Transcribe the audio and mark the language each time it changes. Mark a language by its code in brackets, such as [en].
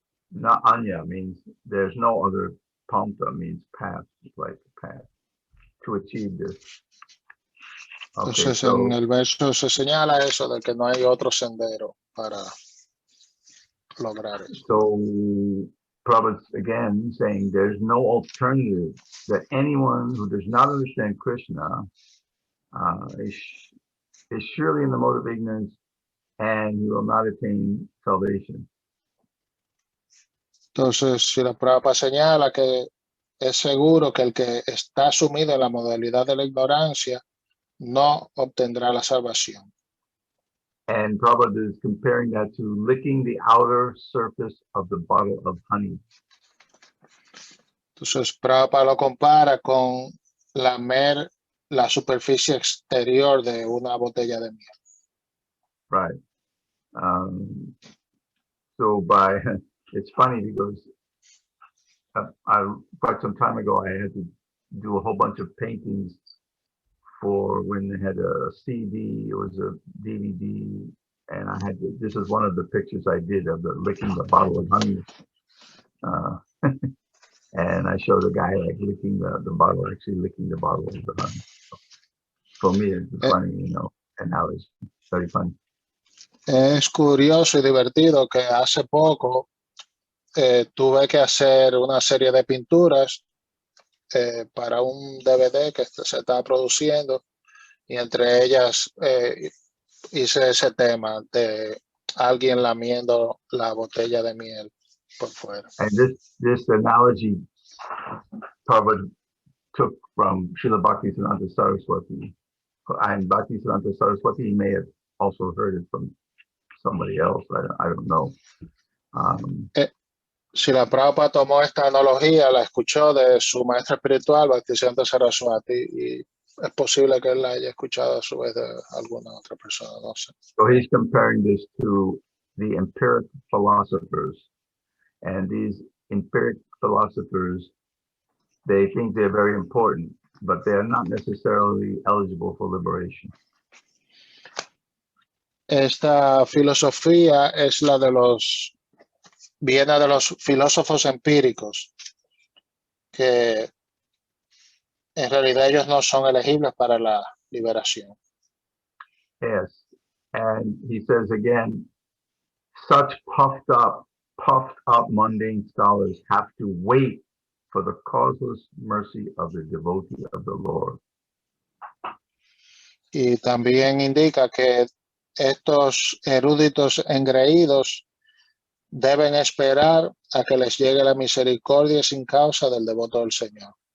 [en] Na anya means there's no other, pamta means path, like the path to achieve this. Okay, [es] Entonces [en] so, [es] en el verso se señala eso de que no hay otro sendero para lograr eso. [en] so Prabhupada's again saying there's no alternative, that anyone who does not understand Krishna is surely in the mode of ignorance and he will not attain salvation. [es] Entonces, si la Prabhupada señala que es seguro que el que está sumido en la modalidad de la ignorancia no obtendrá la salvación. [en] And Prabhupada is comparing that to licking the outer surface of the bottle of honey. [es] Entonces, Prabhupada lo compara con lamer la superficie exterior de una botella de miel. [en] Right. So by it's funny because quite some time ago I had to do a whole bunch of paintings for when they had a CD, it was a DVD, and I had to, this is one of the pictures I did of the licking the bottle of honey. And I showed a guy like licking the bottle, actually licking the bottle of the honey. So for me, it's funny, you know, and now it's very funny. [es] Es curioso y divertido que hace poco tuve que hacer una serie de pinturas para un DVD que se estaba produciendo y entre ellas hice ese tema de alguien lamiendo la botella de miel por fuera. [en] And this analogy Prabhupada took from Srila Bhaktisiddhanta Saraswati. And Bhaktisiddhanta Saraswati may have also heard it from somebody else. I don't know. [es] Si la Prabhupada tomó esta analogía, la escuchó de su maestra espiritual, Bhaktisiddhanta Saraswati, y es posible que él la haya escuchado a su vez de alguna otra persona, no sé. [en] So he's comparing this to the empiric philosophers. And these empiric philosophers, they think they're very important, but they're not necessarily eligible for liberation. [es] Esta filosofía es la de viene de los filósofos empíricos, que en realidad ellos no son elegibles para la liberación. [en] Yes, and he says again, such puffed up mundane scholars have to wait for the causeless mercy of the devotee of the Lord. [es] Y también indica que estos eruditos engreídos deben esperar a que les llegue la misericordia sin causa del devoto del Señor.